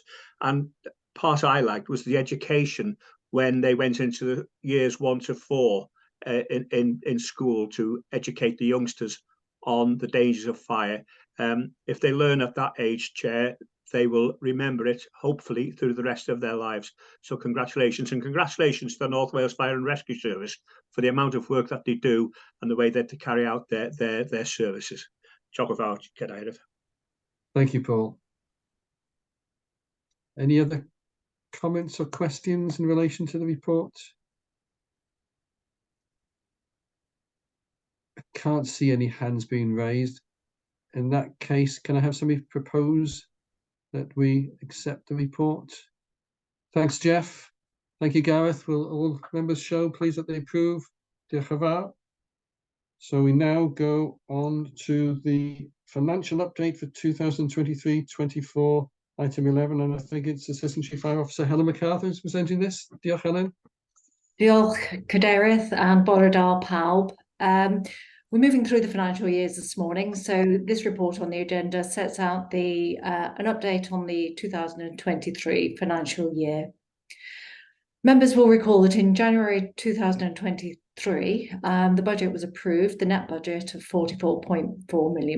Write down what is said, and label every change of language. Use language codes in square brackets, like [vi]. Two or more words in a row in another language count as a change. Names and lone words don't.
[en] And part I liked was the education when they went into the years 1 to 4 in school to educate the youngsters on the dangers of fire. If they learn at that age, Chair, they will remember it, hopefully, through the rest of their lives. So congratulations, and congratulations to the North Wales Fire and Rescue Service for the amount of work that they do and the way that they carry out their services. [cy] Diolch yn fawr, Cadeirydd. [en] Thank you, Paul. Any other comments or questions in relation to the report? I can't see any hands being raised. In that case, can I have somebody propose that we accept the report? Thanks, Jeff. Thank you, Gareth. Will all members show, please, that they approve? [cy] Diolch yn fawr. [en] So we now go on to the financial update for 2023-24, item 11, and I think it's Assistant Chief Fire Officer Helen MacArthur who's presenting this. [cy] Diolch, Helen. Diolch, Cadeirydd, [en] and [cy] bore da pawb. [en] We're moving through the financial years this morning, so this report on the agenda sets out an update on the 2023 financial year. Members will recall that in January 2023, the budget was approved, the net budget of £44.4 million.